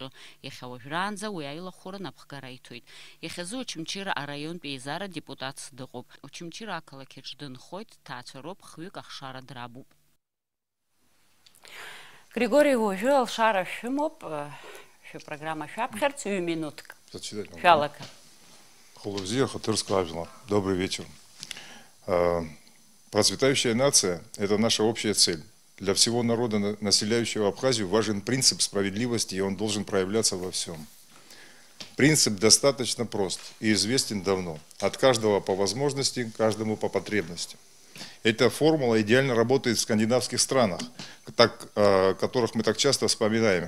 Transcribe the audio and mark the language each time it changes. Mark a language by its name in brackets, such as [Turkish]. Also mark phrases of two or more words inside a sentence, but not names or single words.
[Abkhazian] Иахьа уажәраанӡа уи аилахәыра напхгара иҭоит. Иахьазы Очамчыра араионтә еизара депутатс дыҟоуп. Очамчыра ақалақьаҿ дынхоит, дҭаацәароуп, хҩык ахшара драбуп. Григори, уажәы алшара шәымоуп, шәыпрограмма шәаԥхьарц, ҩ-минуҭк. Шәалага. Холовзия, Хатырская Авила. [Russian] Добрый вечер. Процветающая нация – это наша общая цель. Для всего народа, населяющего Абхазию, важен принцип справедливости, и он должен проявляться во всем. Принцип достаточно прост и известен давно. От каждого по возможности, каждому по потребности. Эта формула идеально работает в скандинавских странах, которых мы так часто вспоминаем.